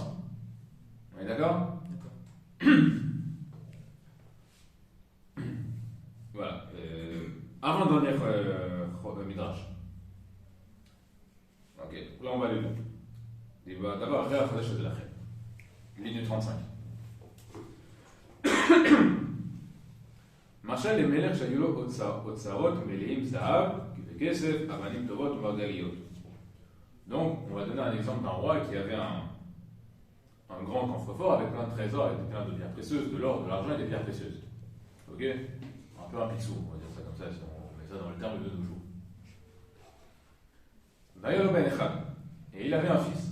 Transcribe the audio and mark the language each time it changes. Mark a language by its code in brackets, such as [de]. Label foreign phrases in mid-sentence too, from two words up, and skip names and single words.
[fr] On est d'accord? D'accord. Voilà. Avant-dernier midrash. Ok, là on va aller là. D'abord, après la Chodesh de la Chet. Ligne 35. [he] משל למלך שהיו לו אוצרות מלאים זהב וכסף, אבנים טובות ומרגליות. [fr] Donc, on va donner un exemple d'un roi qui avait un grand coffre-fort avec plein de trésors, avec plein de pierres précieuses, de l'or, de l'argent et des pierres précieuses. Ok? Un peu un pixou, on va dire ça comme ça, si on met ça dans le terme de nos jours. [he] ויהי לו בן אחד, [fr] et il avait un fils.